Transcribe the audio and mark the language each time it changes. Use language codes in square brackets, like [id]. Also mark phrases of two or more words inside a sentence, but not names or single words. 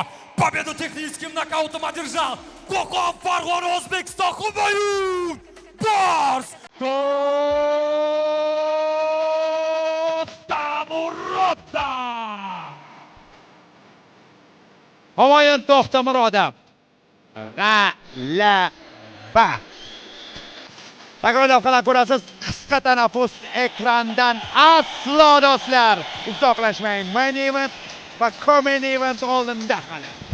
[ru] Победу техническим нокаутом одержал Коков Фаргон Узбекистан Хубаюн Барс To'xtamurodov. [uz] Humoyun To'xtamurodov. G'alaba. Takrorlab qana ko'rasiz, qisqa tanaffus ekrandan aslo do'stlar uzoqlashmang. [en] Main event [uz] va [en] co-main event [uz] oldinda qani.